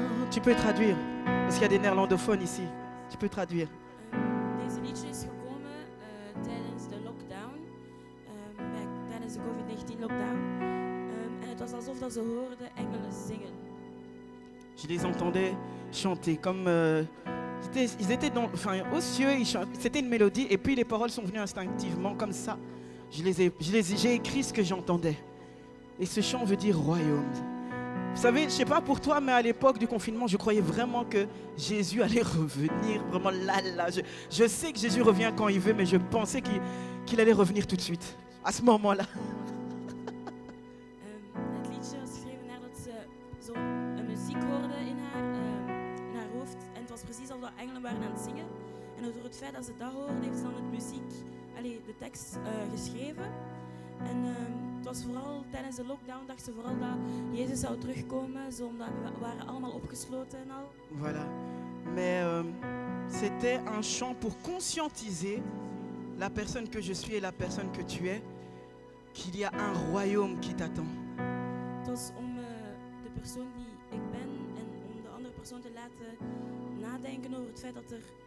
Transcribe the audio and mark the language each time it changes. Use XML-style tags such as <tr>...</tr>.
<fr>Tu peux traduire, parce qu'il y a des néerlandophones ici. Tu peux traduire.</fr> <nl>Deze liedje is gekomen tijdens de lockdown, tijdens de COVID-19 lockdown. En het was alsof dat ze hoorden engelen zingen.</nl> <fr>Je les entendais chanter comme ils étaient aux cieux, c'était une mélodie et puis les paroles sont venues instinctivement comme ça. J'ai écrit ce que j'entendais. Et ce chant veut dire royaume. Vous savez, je ne sais pas pour toi, mais à l'époque du confinement, je croyais vraiment que Jésus allait revenir. Vraiment là. Je sais que Jésus revient quand il veut, mais je pensais qu'il allait revenir tout de suite. À ce moment-là.</fr> <nl>Het liedje was geschreven nadat ze zo een muziek hoorde in haar hoofd. En het was precies alsof engelen waren aan het zingen. En door het feit dat ze dat hoorde, heeft ze dan de tekst geschreven. En het was vooral tijdens de lockdown, dacht ze vooral dat Jezus zou terugkomen, zo omdat we waren allemaal opgesloten en al.</nl> <fr>Voilà. Mais c'était un chant pour conscientiser la personne que je suis et la personne que tu es, qu'il y a un royaume qui t'attend.</fr> <nl>Het was om de persoon die ik ben en om de andere persoon te laten nadenken over het feit dat er</nl>